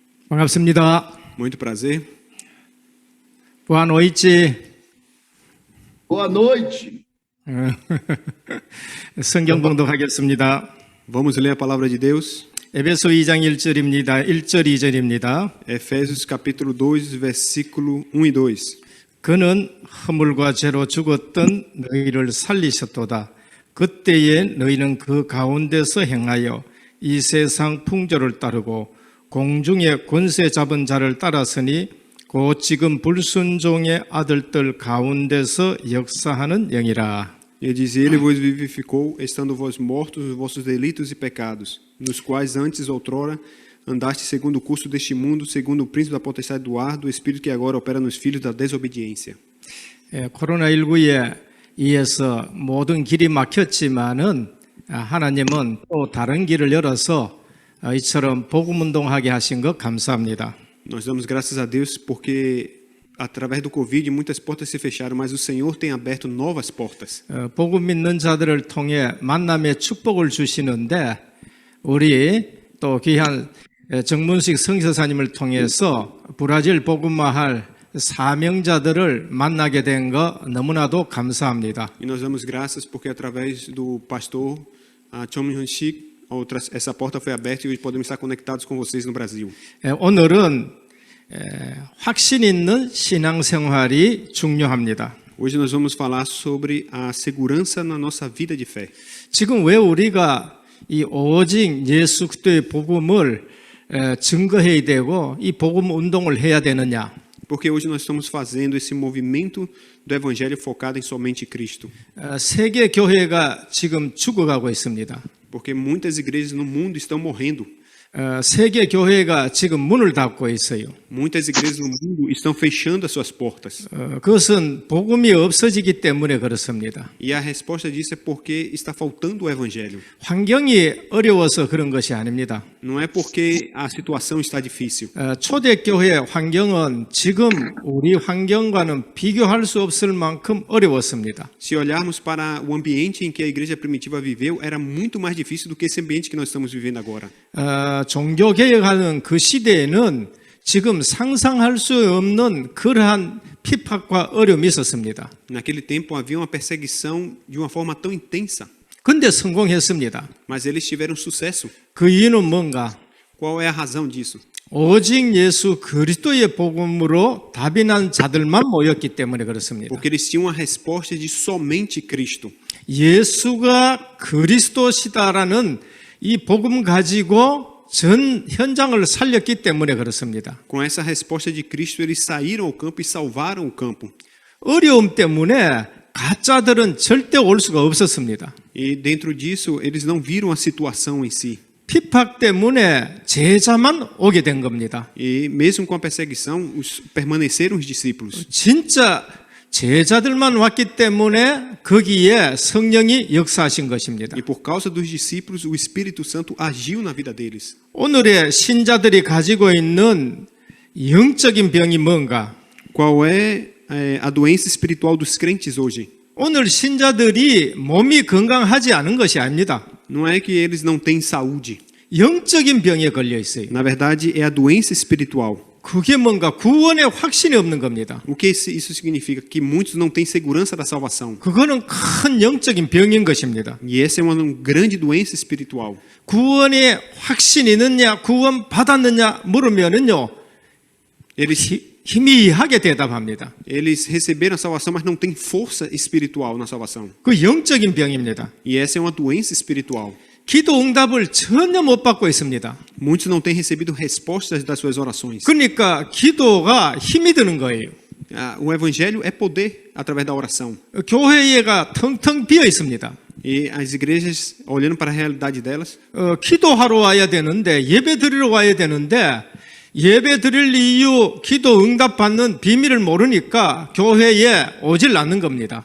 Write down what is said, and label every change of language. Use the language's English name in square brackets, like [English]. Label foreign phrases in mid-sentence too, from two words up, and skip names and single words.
[Korean] 반갑습니다. [Portuguese] Muito prazer. Boa noite. Boa noite. [Korean] 성경 봉독하겠습니다. [Portuguese] Vamos ler a palavra de Deus. [Korean] 에베소 2장 1절입니다. 1절 2절입니다. [Portuguese] Efésios capítulo 2, versículo 1 e 2. [Korean] 그는 허물과 죄로 죽었던 너희를 살리셨도다. 그때에 너희는 그 가운데서 행하여 이 세상 풍조를 따르고 공중의 권세 잡은 자를 따랐으니 곧 지금 불순종의 아들들 가운데서 역사하는 영이라. [Portuguese] E diz: Ele vos vivificou, estando vós mortos nos vossos delitos e pecados, nos quais antes outrora andaste segundo o curso deste mundo, segundo o príncipe da potestade do ar, do espírito que agora opera nos filhos da desobediência. [Korean] 코로나19에 의해서 모든 길이 막혔지만은 하나님은 또 다른 길을 열어서 이처럼 복음 운동하게 하신 것 감사합니다. [Portuguese] Nós damos graças a Deus porque através do Covid muitas portas se fecharam, mas o Senhor tem aberto novas portas. [Korean] 복음 믿는 자들을 통해 만남의 축복을 주시는데 우리 또 귀한 정문식 성교사님을 통해서 브라질 복음화할 사명자들을 만나게 된 거 너무나도 감사합니다. [Portuguese] E nós damos graças porque através do pastor Chom Hyun-sik essa porta foi aberta e hoje podemos estar conectados com vocês no Brasil. [Korean] 오늘은 확신 있는 신앙생활이 중요합니다. [Portuguese] Hoje nós vamos falar sobre a segurança na nossa vida de fé. [Korean] 지금 왜 우리가 이 오직 예수 그리스도의 복음을 증거해야 되고 이 복음 운동을 해야 되느냐? [Portuguese] Porque hoje nós estamos fazendo esse movimento do evangelho focado em somente Cristo. [Korean] 세계 교회가 지금 죽어가고 있습니다. [Portuguese] Porque muitas igrejas no mundo estão morrendo. [Korean] 세계 교회가 지금 문을 닫고 있어요. [Portuguese] Muitas igrejas no mundo estão fechando as suas portas. [Korean] 그것은 복음이 없어지기 때문에 그렇습니다. [Portuguese] E a resposta disso é porque está faltando o evangelho. [Korean] 환경이 어려워서 그런 것이 아닙니다. [Portuguese] Não é porque a situação está difícil. [Korean] 초대교회 환경은 지금 우리 환경과는 비교할 수 없을 만큼 어려웠습니다. [Portuguese] Se olharmos para o ambiente em que a igreja primitiva viveu, era muito mais difícil do que esse ambiente que nós estamos vivendo agora. [Korean] 종교개혁하는 그 시대에는 지금 상상할 수 없는 그러한 핍박과 어려움이 있었습니다. [Portuguese] Naquele tempo havia uma perseguição de uma forma tão intensa. [Korean] 근데 성공했습니다. [Portuguese] Mas eles tiveram sucesso. [Korean] 그 이유는 뭔가? [Portuguese] Qual é a razão disso? [Korean] 오직 예수 그리스도의 복음으로 답이 난 자들만 모였기 때문에 그렇습니다. [Portuguese] Porque eles tinham a resposta de somente Cristo. [Korean] 예수가 그리스도시다라는 이 복음 가지고 전 현장을 살렸기 때문에 그렇습니다. [Portuguese] Com essa resposta de Cristo, eles saíram ao campo e salvaram o campo. [Korean] 어려움 때문에 가짜들은 절대 올 수가 없었습니다. [Portuguese] E dentro disso, eles não viram a situação em si. [Korean] 핍박 때문에 제자만 오게 된 겁니다. [Portuguese] E mesmo com a perseguição, permaneceram os discípulos. [Korean] 진짜 제자들만 왔기 때문에 거기에 성령이 역사하신 것입니다. [Portuguese] E por causa dos discípulos, o Espírito Santo agiu na vida deles. [Korean] 오늘의 신자들이 가지고 있는 영적인 병이 뭔가? [Portuguese] Qual é a doença espiritual dos crentes hoje? [Korean] 오늘 신자들이 몸이 건강하지 않은 것이 아닙니다. [Portuguese] Não é que eles não têm saúde. [Korean] 영적인 병에 걸려 있어요. [Portuguese] Na verdade, é a doença espiritual. [Korean] 그게 뭔가 구원의 확신이 없는 겁니다. [Portuguese] O que isso significa? Que muitos não têm segurança da salvação. [Korean] 그거는 큰 영적인 병인 것입니다. [Portuguese] E essa é uma grande doença espiritual. [Korean] 구원의 확신이 있느냐, 구원 받았느냐 물으면은요, 희미하게 대답합니다. [Portuguese] Eles receberam a salvação, mas não têm força espiritual na salvação. [Korean] 그 영적인 병입니다. [Portuguese] E essa é uma doença espiritual. [Korean] 기도 응답을 전혀 못 받고 있습니다. [Portuguese] Muitos não têm recebido respostas das suas orações. [Korean] 그러니까 기도가 힘이 드는 거예요. [Portuguese] O evangelho é poder através da oração. [Korean] 교회가 텅텅 비어 있습니다. [Portuguese] E as igrejas, olhando para a realidade delas, [Korean] 기도하러 와야 되는데 예배 드리러 와야 되는데 예배 드릴 이유, 기도 응답 받는 비밀을 모르니까 교회에 오질 않는 겁니다.